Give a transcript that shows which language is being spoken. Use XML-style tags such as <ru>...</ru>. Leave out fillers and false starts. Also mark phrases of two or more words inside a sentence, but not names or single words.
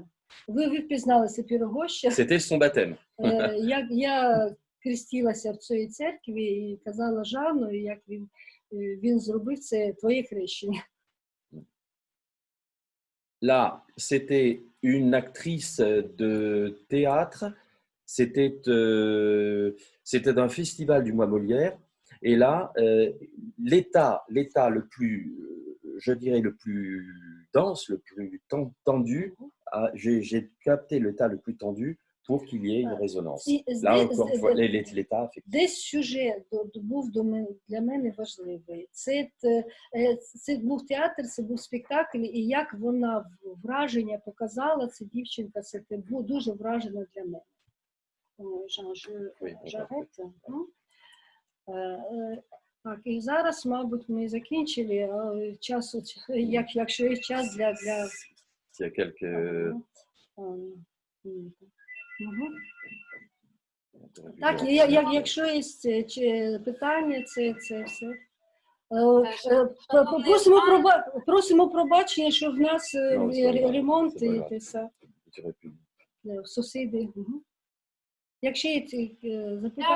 <uk>Ви впізналися Пірогоща.</uk> <fr>C'était son baptême.</fr> <uk>Я крестилася в цій церкві і казала Жанну, як він зробив це твоє хрещення.</uk> <fr>Là, c'était une actrice de théâtre, c'était d'un festival du Mois Molière, et là, l'état le plus, je dirais, le plus dense, le plus tendu, j'ai capté l'état le plus tendu pour qu'il y ait une résonance. Là, encore une fois, l'état affectif.</fr> <uk>Десь сюжет був для мене важливий. Це був театр, це був спектакль, і як вона враження показала, ця дівчинка, це було дуже вражено для мене. Так, і зараз, мабуть, ми закінчили. Часу, якщо є час для...</uk> <fr>Il y a quelques...</fr> <uk>Так, якщо є питання, це все. Просимо пробачення, що в нас ремонт і все. Сусіди. Якщо є запитання.</uk>